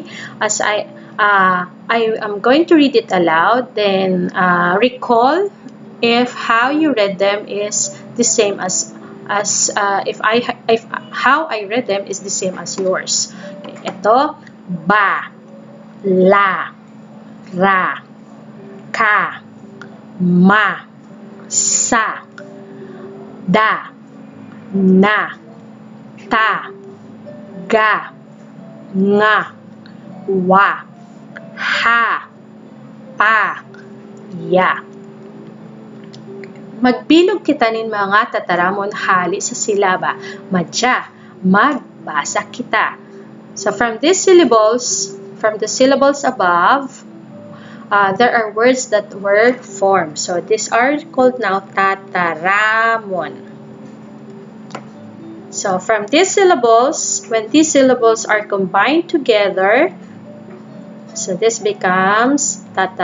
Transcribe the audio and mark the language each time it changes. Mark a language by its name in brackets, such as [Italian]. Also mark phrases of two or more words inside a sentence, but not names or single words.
[English] As I am going to read it aloud, then recall if how you read them is the same as how I read them is the same as yours. [Bikol] Okay, ito, ba, la, ra, ka, ma, sa, da, na, ta, ga, nga, wa, ha, pa, ya. Magbilog kita nin mga tataramon hali sa silaba. Madya, magbasa kita. [English] So from these syllables, from the syllables above, there are words that were formed. So these are called now tataramon. So from these syllables, when these syllables are combined together, so this becomes tataramon or words.